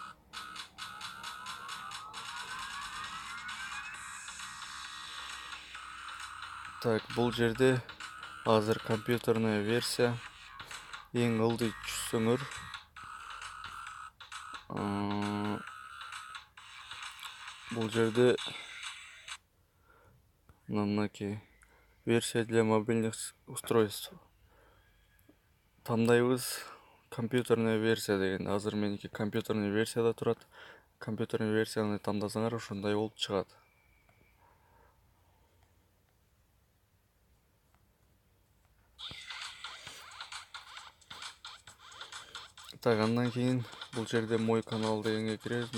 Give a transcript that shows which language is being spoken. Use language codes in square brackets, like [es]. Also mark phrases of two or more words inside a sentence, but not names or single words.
[ky] Так, бул жерде азыр [ru] компьютерная версия [ky] эң ылдый түшсөңөр бул жерде мынакей [ru] версия для мобильных устройств [ky] тандайбыз. [ru] Компьютерная версия [ky] деген азыр меники [ru] компьютерный версияда [ky] турат. [ru] Компьютерный версияны [ky] тандасаңар ошондой болуп чыгат. Так, андан кийин бул жерде [ru] мой канал [ky] дегенге киребиз.